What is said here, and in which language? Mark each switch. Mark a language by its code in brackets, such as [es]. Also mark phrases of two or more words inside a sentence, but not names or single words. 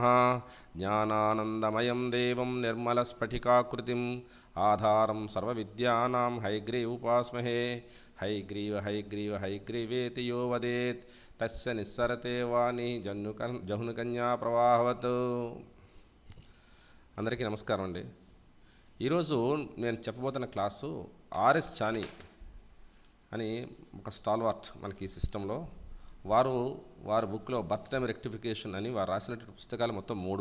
[sa] ज्ञानानन्दमयं देवं निर्मलस्फटिकाकृतिम् आधारं सर्वविद्यानां हयग्रीवोपास्महे। हयग्रीव हयग्रीवेति यो वदेत् तस्य निस्सरते वाणी जहुनुकन्या प्रवाहवत्। [te] అందరికీ నమస్కారం అండి. ఈరోజు నేను చెప్పబోతున్న క్లాసు ఆర్ఎస్ చానీ అని ఒక స్టాల్వార్ట్ మనకి ఈ సిస్టంలో వారి బుక్లో [en] birth time rectification [te] అని వారు రాసినటువంటి పుస్తకాలు మొత్తం 3.